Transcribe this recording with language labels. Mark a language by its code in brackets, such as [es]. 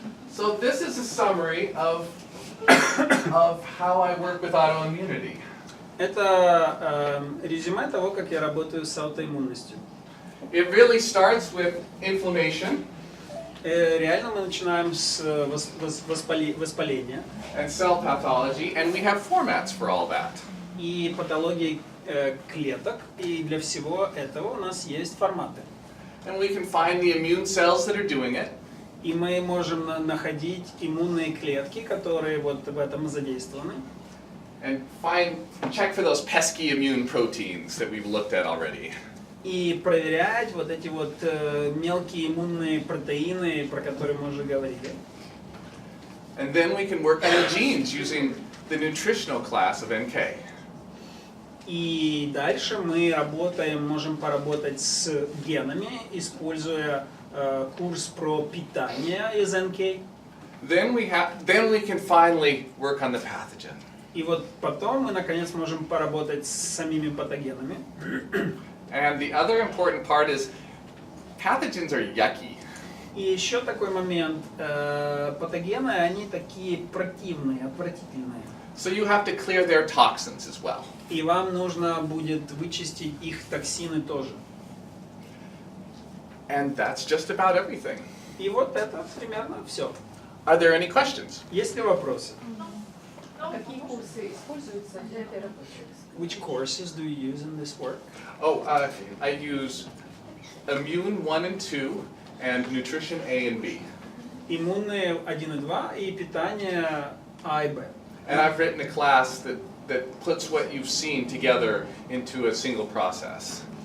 [en] So this is a summary of how I work with autoimmunity. [ru] Это резюме того, как я работаю с аутоиммунностью. [en] It really starts with inflammation [ru] Реально мы начинаем с воспаления [en] and cell pathology, and we have formats for all that. [ru] и патологии клеток, и для всего этого у нас есть форматы. [en] And we can find the immune cells that are doing it, [ru] И мы можем находить иммунные клетки, которые вот в этом задействованы, [en] and check for those pesky immune proteins that we've looked at already. [ru] и проверять вот эти вот мелкие иммунные протеины, про которые мы уже говорили. [en] And then we can work on the genes using the nutritional class of NK. [ru] И дальше мы можем поработать с генами, используя курс про питание из НК. [en] Then we can finally work on the pathogen. [ru] И вот потом мы наконец можем поработать с самими патогенами. [en] And the other important part is pathogens are yucky. [ru] И еще такой момент, патогены, они такие противные, отвратительные. [en] So you have to clear their toxins as well. [ru] И вам нужно будет вычистить их токсины тоже. [en] And that's just about everything. [ru] И вот это примерно все. [en] Are there any questions? [ru] Есть ли вопросы? Какие курсы используются для этой работы? [en] Which courses do you use in this work? Oh, I use Immune 1 and 2 and Nutrition A and B. [ru] Иммунные 1 и 2 и питание А и Б. [en] And I've written a class that puts what you've seen together into a single process.